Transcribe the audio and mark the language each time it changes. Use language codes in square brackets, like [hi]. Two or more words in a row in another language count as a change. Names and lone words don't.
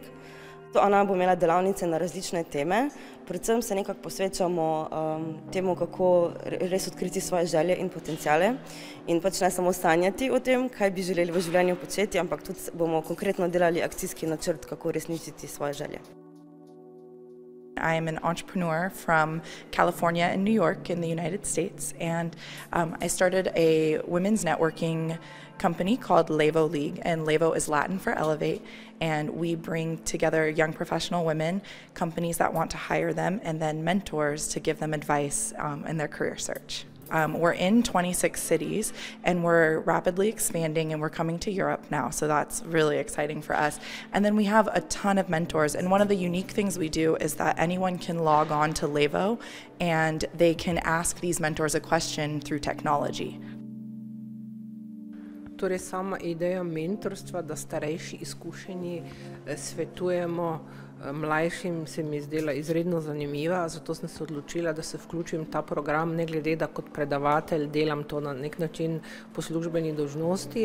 [sl] Ona bo imela delavnice na različne teme, predvsem se nekako posvečamo temu, kako res odkriti svoje želje in potenciale in pač ne samo sanjati o tem, kaj bi želeli v življenju početi, ampak tudi bomo konkretno delali akcijski načrt, kako uresničiti svoje želje. [en] I am an entrepreneur from California and New York in the United States, and I started a women's networking company called Levo League, and Levo is Latin for elevate, and we bring together young professional women, companies that want to hire them, and then mentors to give them advice in their career search. We're in 26 cities and we're rapidly expanding and we're coming to Europe now, so that's really exciting for us. And then we have a ton of mentors, and one of the unique things we do is that anyone can log on to Levo and they can ask these mentors a question through technology. [sl] Torej sama ideja mentorstva, da starejši izkušeni svetujemo mlajšim, se mi zdela izredno zanimiva, zato sem se odločila, da se vključim v ta program, ne glede, da kot predavatelj delam to na nek način po službeni dolžnosti.